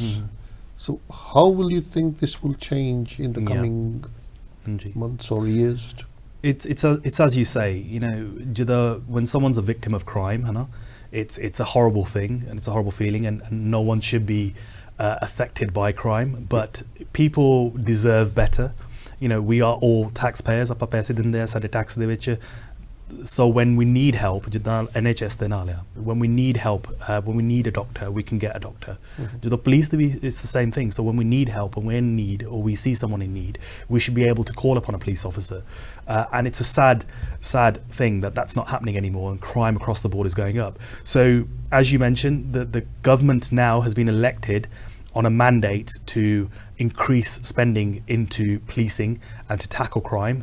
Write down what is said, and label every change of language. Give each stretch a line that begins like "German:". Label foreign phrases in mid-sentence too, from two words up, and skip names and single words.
English: So how will you think this will change in the coming months or years? It's as you say, you know, when someone's a victim of crime, it's a horrible thing and it's a horrible feeling, and no one should be affected by crime, but people deserve better. You know, we are all taxpayers,
Punjabi: ਆਪਾਂ ਪੈਸੇ ਦਿੰਦੇ ਆ ਸਾਡੇ ਟੈਕਸ ਦੇ ਵਿੱਚ.
English: So when we need help,
Punjabi: ਜਿੱਦਾਂ NHS ਦੇ ਨਾਲ ਆ,
English: when we need help, when we need a doctor, we can get a doctor.
Punjabi: ਜਦੋਂ police ਦੇ ਵੀ
English: it's the same thing. So when we need help and we're in need, or we see someone in need, we should be able to call upon a police officer. And it's a sad thing that that's not happening anymore, and crime across the board is going up. So as you mentioned, the government now has been elected on a mandate to increase spending into policing and to tackle crime.